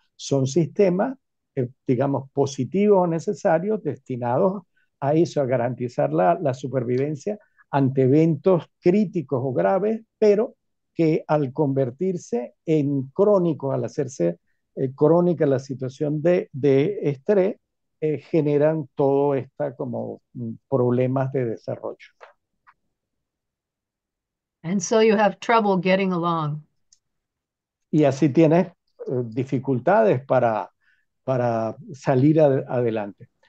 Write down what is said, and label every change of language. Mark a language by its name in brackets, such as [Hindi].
[Spanish] Son sistemas, digamos, positivos o necesarios, destinados a eso, a garantizar la supervivencia ante eventos críticos o graves, pero que al convertirse en crónicos, al hacerse crónica la situación de estrés, generan todo esta como problemas de desarrollo. [English] And so you have trouble getting along. [Spanish] Y así tienes dificultades para salir adelante.